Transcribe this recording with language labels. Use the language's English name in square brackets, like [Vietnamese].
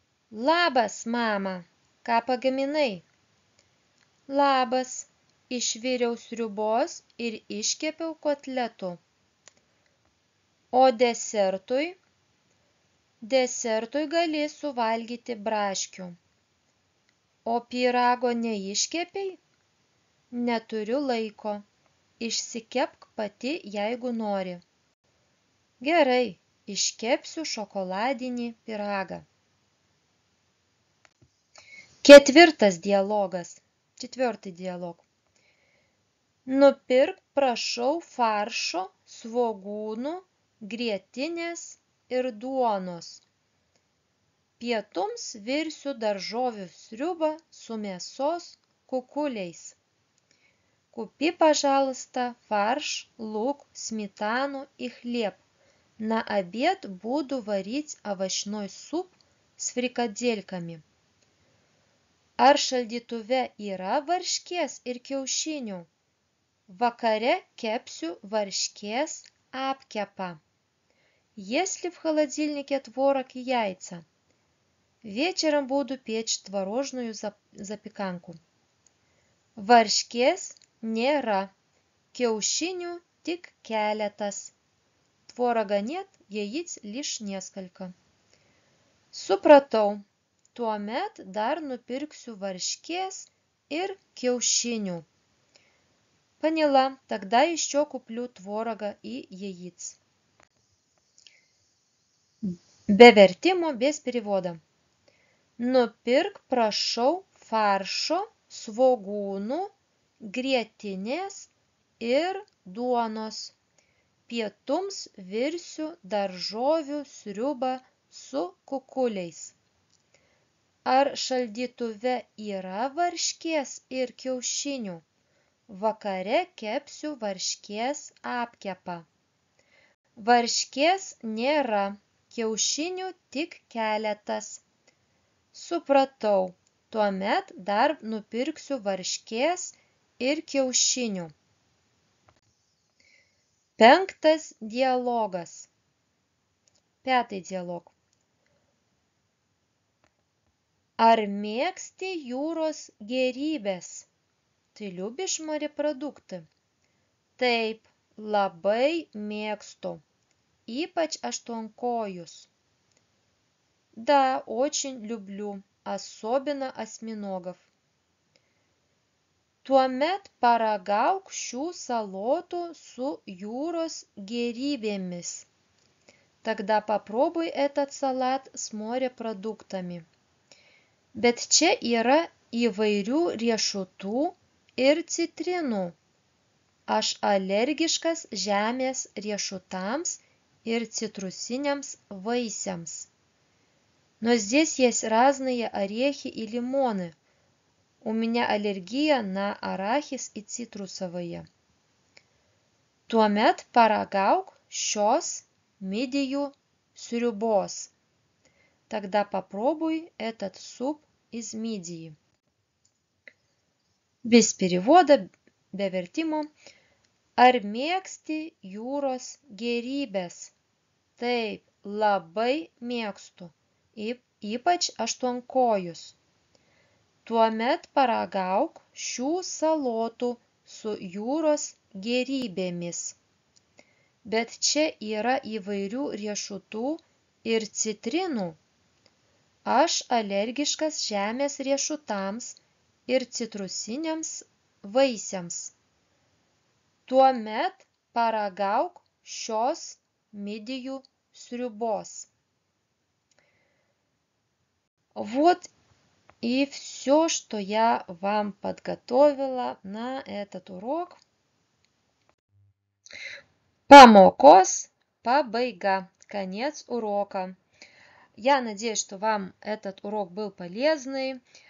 [Lithuanian] Labas, mama, ką pagaminai? Labas, išviriau sriubos ir iškepiau kotletų. O desertui? Desertui gali suvalgyti braškių. O pyrago neiškepei? Neturiu laiko. Išsikepk pati, jeigu nori. Gerai, iškepsiu šokoladinį pyragą. Ketvirtas dialogas. [Russian] Четвертый диалог. [Lithuanian] Nupirk, prašau, faršo, svogūnų, grietinės ir duonos. Pietums virsiu daržovių sriubą su mėsos kukuliais. [Russian] Купи, пожалуйста, фарш, лук, сметану и хлеб. На обед буду варить овощной суп с фрикадельками. [Lithuanian] Ar šaldytuve yra varškės ir kiaušinių? Vakare kepsiu varškės apkepą. [Russian] Есть ли в холодильнике творог и яйца? Вечером буду печь творожную запеканку. [Lithuanian] Varškės nėra, kiaušinių tik keletas. [Russian] Творога нет, яиц лишь несколько. [Lithuanian] Supratau. Tuomet dar nupirksiu varškės ir kiaušinių. [Russian] Поняла, тогда еще куплю творога и яиц. [Lithuanian] Be vertimo, [Russian] без перевода. [Lithuanian] Nupirk, prašau, faršo, svogūnų, grietinės ir duonos. Pietums virsiu daržovių sriubą su kukuliais. Ar šaldytuve yra varškės ir kiaušinių? Vakare kepsiu varškės apkepą. Varškės nėra, kiaušinių tik keletas. Supratau, tuomet dar nupirksiu varškės ir kiaušinių. Penktas dialogas. [Russian] Пятый диалог. [Lithuanian] Ar mėgsti jūros gėrybės? [Russian] Ты любишь морепродукты? [Lithuanian] Taip, labai mėgstu. Ypač aštuonkojus. [Russian] Да, очень люблю, особенно осьминогов. [Lithuanian] Tuomet paragauk šių salotų su jūros gėrybėmis. [Russian] Тогда попробуй этот салат с морепродуктами. [Lithuanian] Bet čia yra įvairių riešutų ir citrinų. Aš alergiškas žemės riešутams ir цитрусiniams vaisiams. [Russian] Но здесь есть разные орехи и лимоны. У меня аллергия на арахис и цитрусовые. [Lithuanian] Tuomet paragauk šios midijų sriubos. [Russian] Тогда попробуй этот суп из мидии. Без перевода, [Lithuanian] be vertimo. Ar mėgsti jūros gėrybės? Taip, labai mėgstu, ypač aštuonkojus. Tuomet paragauk šių salotų su jūros gėrybėmis. Bet čia yra įvairių riešutų ir citrinų. Aš alergiškas žemės riešutams ir citrusiniams vaisiams. Tuomet paragauk šios мидию срюбос. [Russian] Вот и все, что я вам подготовила на этот урок. [Lithuanian] Памокос пабайга. [Russian] Конец урока. Я надеюсь, что вам этот урок был полезный.